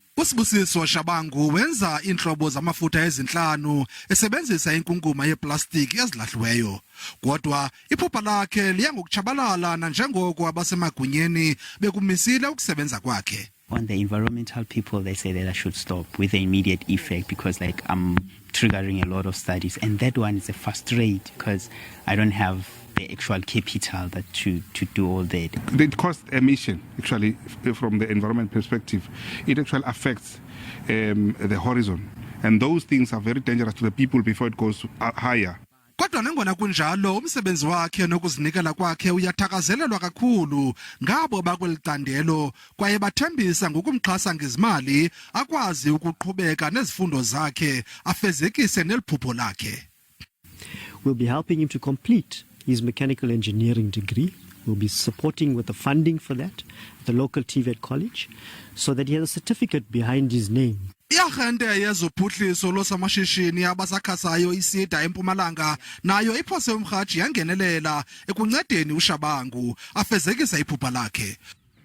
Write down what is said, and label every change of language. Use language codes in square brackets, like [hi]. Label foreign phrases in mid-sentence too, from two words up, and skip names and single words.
[xh] U-U-Sibusiso Shabangu wenza iintlobo zamafutha ezinhlanu esebenzisa inkunkuma yeplastiki ezilahliweyo. Kodwa iphupha lakhe liya ngokutshabalala nanjengoko abasemagunyeni bekumisile ukusebenza kwakhe. [en] On the environmental people, they say that I should stop with the immediate effect because I'm triggering a lot of studies, and that one is a fast rate because I don't have the actual capital that to do all that. The cost emission, actually, from the environment perspective, it actually affects the horizon, and those things are very dangerous to the people before it goes higher. [xh] Kodwa nangona kunjalo umsebenzi wakhe nokuzinikela kwakhe uyathakazelelwa kakhulu ngabo bakwelitandelo kwaye bathembisa ngokumxhasa ngezimali akwazi ukuqhubeka nezifundo zakhe afezekise neliphupho lakhe. [en] We'll be helping him to complete his mechanical engineering degree. We'll be supporting with the funding for that at the local TVET college so that he has a certificate behind his name. [xh] Iarhente yezophuhliso losomashishini abasakhasayo isida eMpumalanga nayo iphose umrhaji yangenelela ekuncedeni uShabangu afezekisa iphupha lakhe.